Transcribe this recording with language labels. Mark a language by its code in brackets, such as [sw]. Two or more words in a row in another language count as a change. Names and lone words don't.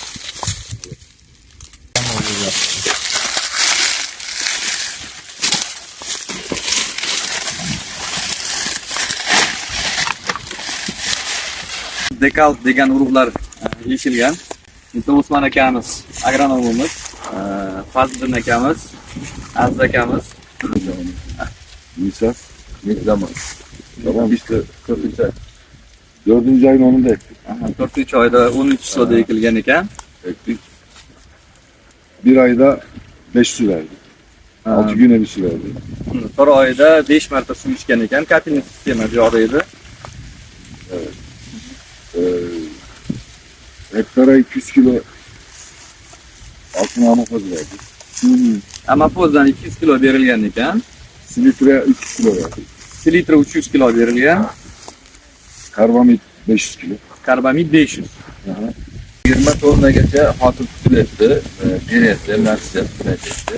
[uz] Dekal degan urug'lar yechilgan. Bitta Usmon akamiz, agronomimiz, Fazliddin akamiz, Aziz akamiz. [tr] Nisa, ne zaman? Tamam işte 40. 4. ayın 10'unda ektik. [uz] 4-oyda 13'da ekilgan ekan. [tr] Ektik. Bir ayda 5 su verdik. 6 güne bir su verdik. [uz] Bir oyda 5 marta suv ichgan ekan. Kapilni sistema joriy edi. [tr] Evet. Hektara 200 kilo altın amafoz verdik. [uz] Amafozdan 200 kilo berilgan ekan. [tr] Silitre 300 kilo verdik. [uz] Silitre 300 kilo berilgan. [tr] Karbamid 500 kilo. [uz] Karbamid 500. 20 tonnagacha hosil tutilyapti, beryapti, nasib qilyapti.